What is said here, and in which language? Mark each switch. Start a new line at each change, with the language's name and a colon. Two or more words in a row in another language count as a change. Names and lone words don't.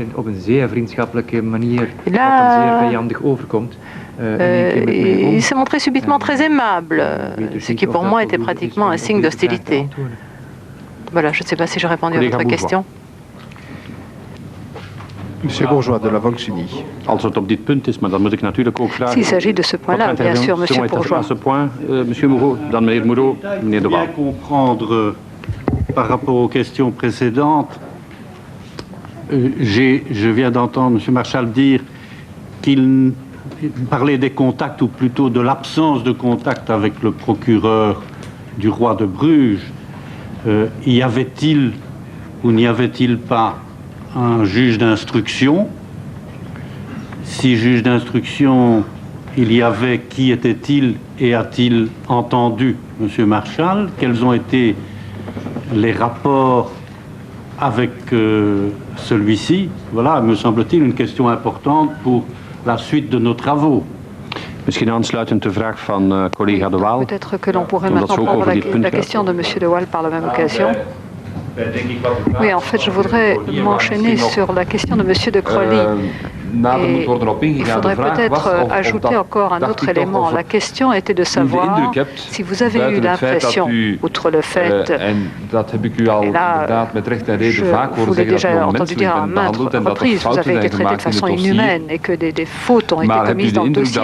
French: Et là, il s'est montré subitement très aimable, ce qui pour moi était pratiquement un signe d'hostilité. Voilà, je ne sais pas si j'ai répondu à votre question. Monsieur Bourgeois de la Volksuni. S'il s'agit de ce point-là, bien sûr, Monsieur Bourgeois. Monsieur Moreau,
Dutch: dan meneer Moreau, meneer De Waal.
French: Je viens comprendre par rapport aux questions précédentes. Je viens d'entendre Monsieur Marchal dire qu'il parlait des contacts, ou plutôt de l'absence de contact avec le procureur du roi de Bruges. Y avait-il ou n'y avait-il pas un juge d'instruction? Si juge d'instruction il y avait, qui était-il et a-t-il entendu M. Marchal? Quels ont été les rapports avec celui-ci? Voilà, me semble-t-il, une question importante pour la suite de nos travaux.
Dutch: Misschien aansluitend de vraag van collega De Waal.
French: Peut-être que l'on pourrait maintenant prendre la question de M. De Waal par la même occasion. Oui, en fait, je voudrais m'enchaîner sur la question de M. de Crolly. Et il faudrait peut-être ajouter encore un autre élément. La question était de savoir si vous avez eu l'impression, outre le fait, et là, je vous l'ai déjà entendu dire à maintes reprises, vous avez été traité de façon inhumaine et que des fautes ont été commises dans le dossier.